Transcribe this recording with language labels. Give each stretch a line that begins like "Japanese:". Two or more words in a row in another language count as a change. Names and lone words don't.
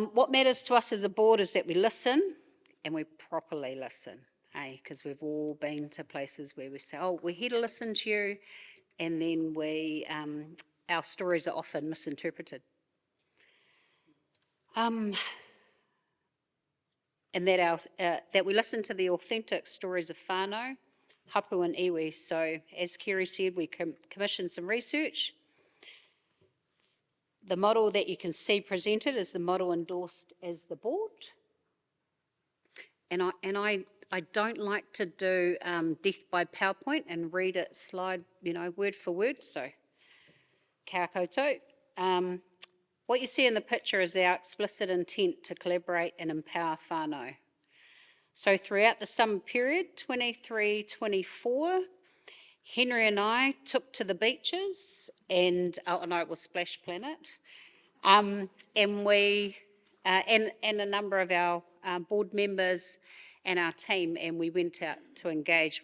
English: What matters to us as a board is that we listen and we properly listen, because we've all been to places where we say, oh, we're here to listen to you, and then our stories are often misinterpreted. And and that we listen to the authentic stories of whānau, hapu and iwi. So as Kerry said, we commissioned some research. The model that you can see presented is the model endorsed as the board. And I don't like to do death by PowerPoint and read it slide, word for word, so
Māori: kia koutou.
English: What you see in the picture is our explicit intent to collaborate and empower whānau. So throughout the summer period, 23-24, Henry and I took to the beaches, and it was Splash Planet, and we and a number of our board members and our team, and we went out to engage.